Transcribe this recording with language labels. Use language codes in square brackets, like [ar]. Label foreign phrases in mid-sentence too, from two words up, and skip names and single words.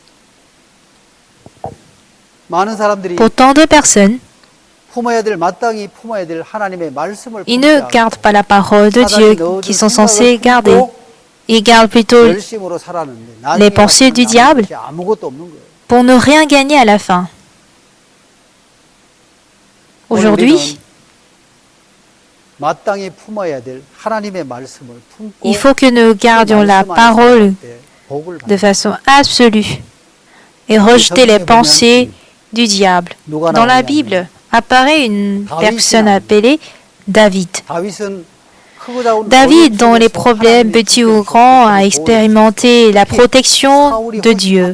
[fr] Pour tant de personnes, ils ne gardent pas la parole de Dieu qu'ils sont censés garder. Ils gardent plutôt les pensées du diable pour ne rien gagner à la fin. Aujourd'hui, [ko] 마땅히 품어야 될 하나님의 말씀을 품고 [fr] Il faut que nous gardions la parole de façon absolue et rejeter les pensées du diable. Dans la Bible apparaît une personne appelée David. David, dont les problèmes petits ou grands, a expérimenté la protection de Dieu.